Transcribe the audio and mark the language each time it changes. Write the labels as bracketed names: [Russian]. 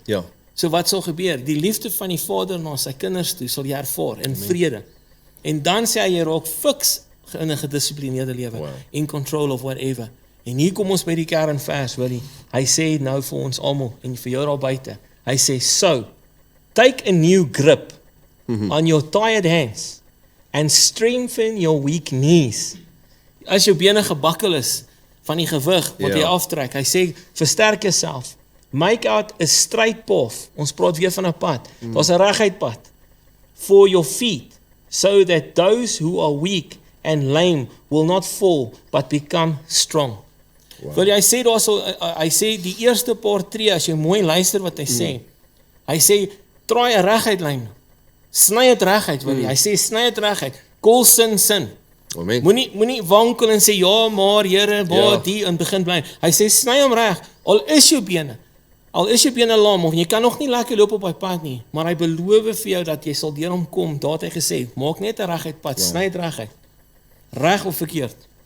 [Afrikaans] Ja. So wat sal gebeur? Die liefde van die Vader na sy kinders toe sal jy ervaar in vrede. En dan sê hy, jy raak fiks in 'n gedissiplineerde lewe, [English] in control of whatever. [Afrikaans] En hier kom ons by die kernvers, Willie. Hy sê nou vir ons almal en vir jou daar buite. Hy sê, [English] so, take a new grip on your tired hands and strengthen your weak knees. [Afrikaans] As jou bene gebakkel is van die gewig wat jy aftrek, hy sê, versterk jouself. [English] Make out a straight path. [Afrikaans] Ons praat weer van 'n pad. Daar's 'n reguit pad [English] for your feet, so that those who are weak and lame will not fall, but become strong. [Afrikaans] Wil jy sê daarso, hy sê die eerste paar tree, as jy mooi luister wat hy sê, hy sê, draai 'n reguit lyn, sny dit reguit, wil jy, hy sê, sny dit reguit, kol sin, Amen. moenie wankel en sê, ja, maar, Here, waar die, en begin bly, hy sê, sny hom reg, al is jou bene lam, of jy kan nog nie lekker loop op die pad nie, maar hy beloof vir jou, dat jy sal deur hom kom, daar het hy gesê, maak net 'n reguit pad, sny dit reguit, reg of verkeerd.